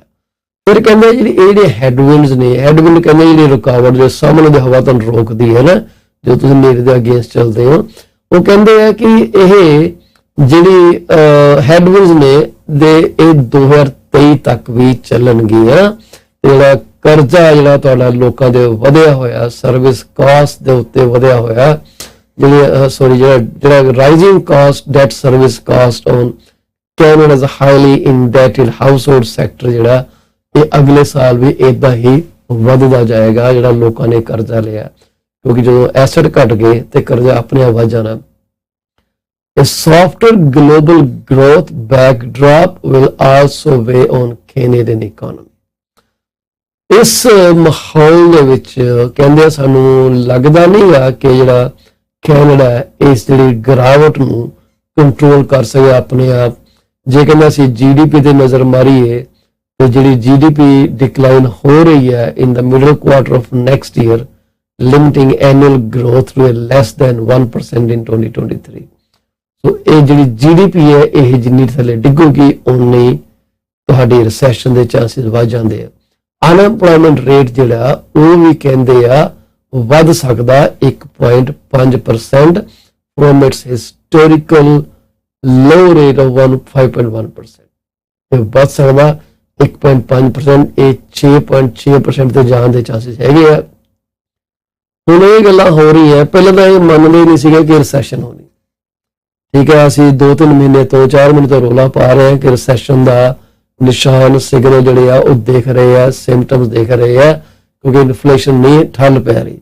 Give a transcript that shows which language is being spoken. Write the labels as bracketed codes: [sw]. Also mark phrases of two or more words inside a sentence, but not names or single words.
[pa] ਫਿਰ ਕਹਿੰਦੇ ਜਿਹੜੇ ਹੈਡਵਿੰਡਸ ਨੇ, ਹੈਡਵਿੰਡ ਕਹਿੰਦੇ ਜਿਹੜੀ ਰੁਕਾਵਟ ਜੋ ਸਾਹਮਣੇ ਦੀ ਹਵਾ ਤੁਹਾਨੂੰ ਰੋਕਦੀ ਹੈ ਨਾ, ਜੋ ਤੁਸੀਂ ਨੇੜੇ ਦੇ ਅਗੇਂਸਟ ਚੱਲਦੇ ਹੋ, ਉਹ ਕਹਿੰਦੇ ਆ ਕਿ ਇਹ ਜਿਹੜੀ ਹੈਡਵਿੰਡਸ ਨੇ ਇਹ 2023 ਤੱਕ ਵੀ ਚੱਲਣਗੀਆਂ। ਜਿਹੜਾ ਕਰਜ਼ਾ ਜਿਹੜਾ ਤੁਹਾਡਾ ਲੋਕਾਂ ਦੇ ਵਧਿਆ ਹੋਇਆ, [en] service cost [pa] ਦੇ ਉੱਤੇ ਵਧਿਆ ਹੋਇਆ, ਜਿਹੜਾ [en] rising cost, debt service cost on Canada's highly indebted household sector [pa] ਜਿਹੜਾ ਇਹ ਅਗਲੇ ਸਾਲ ਵੀ ਇਦਾਂ ਹੀ ਵੱਧਦਾ ਜਾਏਗਾ, ਜਿਹੜਾ ਲੋਕਾਂ ਨੇ ਕਰਜ਼ਾ ਲਿਆ, ਕਿਉਂਕਿ ਜਦੋਂ ਐਸੈਟ ਘਟ ਗਏ ਤੇ ਕਰਜ਼ਾ ਆਪਣੇ ਆਪ ਵੱਧ ਜਾਣਾ। [en] A softer global growth backdrop will also weigh on Canadian economy। [pa] ਇਸ ਮਾਹੌਲ ਦੇ ਵਿੱਚ ਕਹਿੰਦੇ ਸਾਨੂੰ ਲੱਗਦਾ ਨਹੀਂ ਆ ਕਿ ਜਿਹੜਾ ਕੈਨੇਡਾ ਇਸ ਜਿਹੜੀ ਗਿਰਾਵਟ ਨੂੰ ਕੰਟਰੋਲ ਕਰ ਸਕੇ ਆਪਣੇ ਆਪ। ਜੇ ਕਹਿੰਦਾ ਅਸੀਂ GDP ਤੇ ਨਜ਼ਰ ਮਾਰੀਏ ਤੇ ਜਿਹੜੀ [en] GDP decline [pa] ਹੋ ਰਹੀ ਹੈ [en] in the middle quarter of next year, limiting annual growth to less than 1% in 2023. [pa] ਸੋ ਇਹ ਜਿਹੜੀ GDP ਹੈ ਇਹ ਜਿੰਨੀ ਥੱਲੇ ਡਿੱਗੂਗੀ ਉਨੀ ਤੁਹਾਡੀ ਰਿਸੈਸ਼ਨ ਦੇ ਚਾਂਸਸ ਵੱਧ ਜਾਂਦੇ ਆ। [en] unemployment rate [pa] ਜਿਹੜਾ ਉਹ ਵੀ ਕਹਿੰਦੇ ਆ ਵੱਧ ਸਕਦਾ 1.5% [en] from its historical low rate of 5.1%। [pa] ਇਹ ਵੱਧ ਸਕਦਾ 1.5%, ਇਹ 6.6% ਤੇ ਜਾਣ ਦੇ ਚਾਂਸਸ ਹੈਗੇ ਆ। ਹੁਣ ਇਹ ਗੱਲਾਂ ਹੋ ਰਹੀ ਹੈ, ਪਹਿਲਾਂ ਤਾਂ ਇਹ ਮੰਨਦੇ ਨਹੀਂ ਸੀਗੇ ਕਿ ਰਿਸੈਸ਼ਨ ਹੋਣੀ, ਠੀਕ ਹੈ, ਅਸੀਂ 2-3 ਮਹੀਨੇ ਤੋਂ 4 ਮਹੀਨੇ ਤੋਂ ਰੌਲਾ ਪਾ ਰਹੇ ਹਾਂ ਕਿ ਰਿਸੈਸ਼ਨ ਦਾ ਨਿਸ਼ਾਨ ਸਿਗਨਲ ਜਿਹੜੇ ਆ ਉਹ ਦੇਖ ਰਹੇ ਆ, ਸਿੰਪਟਮਸ ਦੇਖ ਰਹੇ ਆ, ਕਿਉਂਕਿ ਇਨਫਲੇਸ਼ਨ ਨਹੀਂ ਠੱਲ ਪੈ ਰਹੀ।